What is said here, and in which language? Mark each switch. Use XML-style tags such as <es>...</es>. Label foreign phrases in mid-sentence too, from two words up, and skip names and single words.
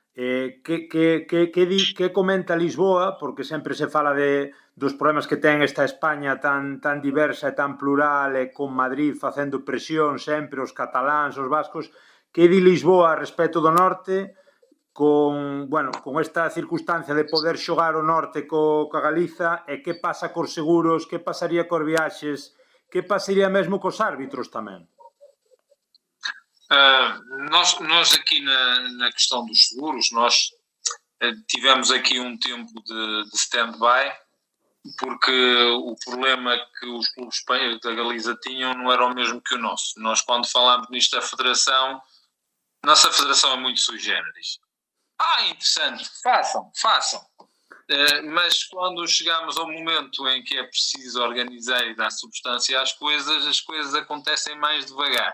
<gl>Que comenta Lisboa, porque sempre se fala dos problemas que ten esta España tan diversa e tan plural, e con Madrid facendo presión sempre, os cataláns, os vascos. Que di Lisboa a respecto do norte, con esta circunstancia de poder xogar o norte coa Galiza, e que pasa cos seguros, que pasaría cos viaxes, que pasaría mesmo cos árbitros tamén?</gl> <pt>Nós aqui na questão dos seguros, nós tivemos aqui um tempo de stand-by, porque o problema que os clubes espanhóis da Galiza tinham não era o mesmo que o nosso. Nós, quando falámos nisto da federação, nossa federação é muito</pt> <la>sui generis.</la> <pt>Interessante, façam. Mas quando chegamos ao momento em que é preciso organizar e dar substância às coisas, as coisas acontecem mais devagar.</pt>